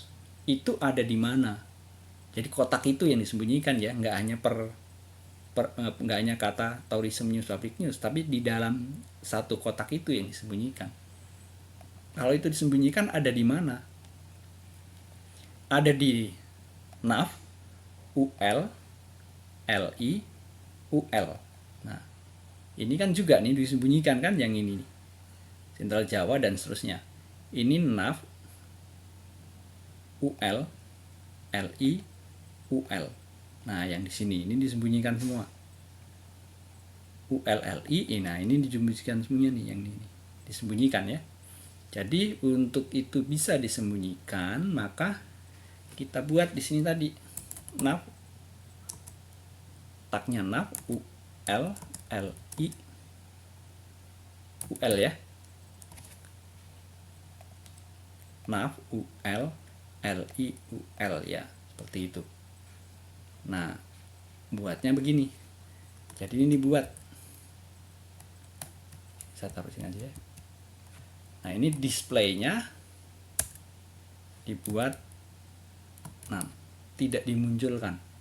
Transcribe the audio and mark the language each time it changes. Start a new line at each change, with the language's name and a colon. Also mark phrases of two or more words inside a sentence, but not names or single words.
Indonesian: Itu ada di mana? Jadi kotak itu yang disembunyikan ya, nggak hanya kata
English: tourism news, public news,
Indonesian: tapi di dalam satu kotak itu yang disembunyikan. Kalau itu disembunyikan ada di mana? Ada di nav ul li ul. Nah, ini kan juga nih disembunyikan kan yang ini nih. Central Java dan seterusnya. Ini nav ul li ul. Nah, yang di sini ini disembunyikan semua. ULLI, nah ini disembunyikan semuanya nih yang ini. Disembunyikan ya. Jadi untuk itu bisa disembunyikan, maka kita buat di sini tadi nav tagnya nav ul li ul ya. Nav ul li ul ya, seperti itu. Nah, buatnya begini. Jadi ini dibuat. Saya taruh sini aja ya. Nah, ini displaynya dibuat tidak dimunculkan.